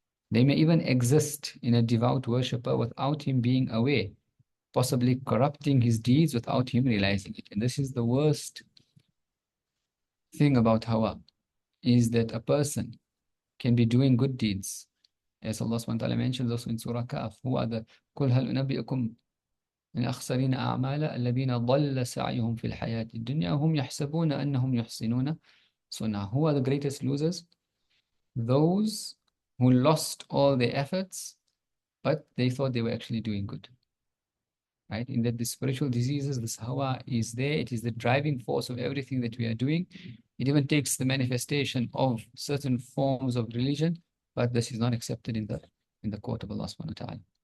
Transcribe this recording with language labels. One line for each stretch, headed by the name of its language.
English: They may even exist in a devout worshipper without him being aware, possibly corrupting his deeds without him realizing it. And this is the worst thing about hawa, is that a person can be doing good deeds. As Allah subhanahu wa ta'ala mentions also in Surah Kaf, who are the
Arabic: قُلْ هَلْ أُنَبِّئُكُمْ الْأَخْسَرِينَ أَعْمَالًا الَّذِينَ ضَلَّ سَعْيُهُمْ فِي الْحَيَاةِ الدُّنْيَا وَهُمْ يَحْسَبُونَ أَنَّهُمْ يُحْسِنُونَ صُنْعًا.
English: Who are the greatest losers? Those who lost all their efforts but they thought they were actually doing good. Right? In that the spiritual diseases, this hawa is there. It is the driving force of everything that we are doing. It even takes the manifestation of certain forms of religion, but this is not accepted in the court of Allah subhanahu wa ta'ala.